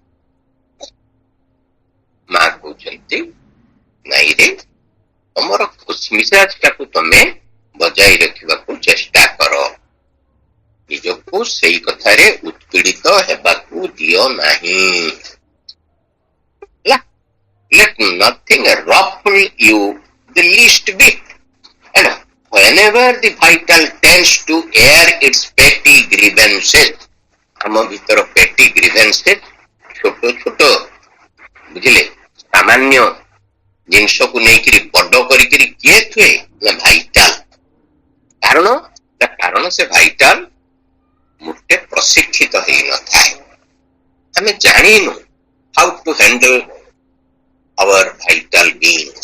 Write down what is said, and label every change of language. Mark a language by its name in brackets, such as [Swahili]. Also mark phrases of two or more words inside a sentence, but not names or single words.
[Odia] ମା କହୁଛନ୍ତି ନାଇଁରେ, ତମର ଖୁସିମିଜାଜଟାକୁ ତମେ ବଜାଇ ରଖିବାକୁ ଚେଷ୍ଟା କର, ନିଜକୁ ସେଇ କଥାରେ ଉତ୍ପୀଡିତ ହେବାକୁ ଦିଅ ନାହିଁ। [English] Let nothing ruffle you the least bit, and whenever the vital tends to air its petty grievances, [Odia] ଆମ ଭିତର [English] petty grievances [Odia] ଛୋଟ ଛୋଟ ବୁଝିଲେ ସାମାନ୍ୟ ଜିନିଷକୁ ନେଇକରି ବଡ କରିକିରି କିଏ ଥୁଏ ନା ଭାଇଟାଲ, କାରଣ ସେ ଭାଇଟାଲ ମୋଟେ ପ୍ରଶିକ୍ଷିତ ହେଇନଥାଏ। ଆମେ ଜାଣିନୁ [English] how to handle our vital beings.